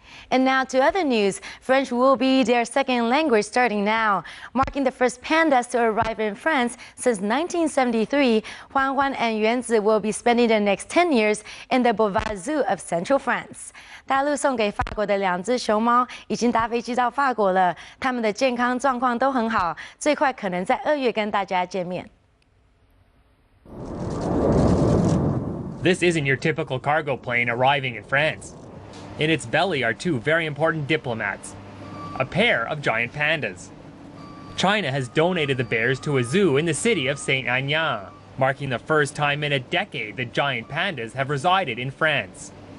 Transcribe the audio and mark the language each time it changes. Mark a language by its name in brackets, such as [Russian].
[English] And now to other news. French will be their second language starting now. Marking the first pandas to arrive in France since 1973, Huan Huan and Yuanzi will be spending the next 10 years in the Beauvais Zoo of Central France. [Chinese] 大陆送给法国的2只熊猫已经搭飞机到法国了，它们的健康状况都很好，最快可能在2月跟大家见面。 [English] This isn't your typical cargo plane arriving in France. In its belly are two very important diplomats, a pair of giant pandas. China has donated the bears to a zoo in the city of Saint-Aignan, marking the first time in a decade that giant pandas have resided in France.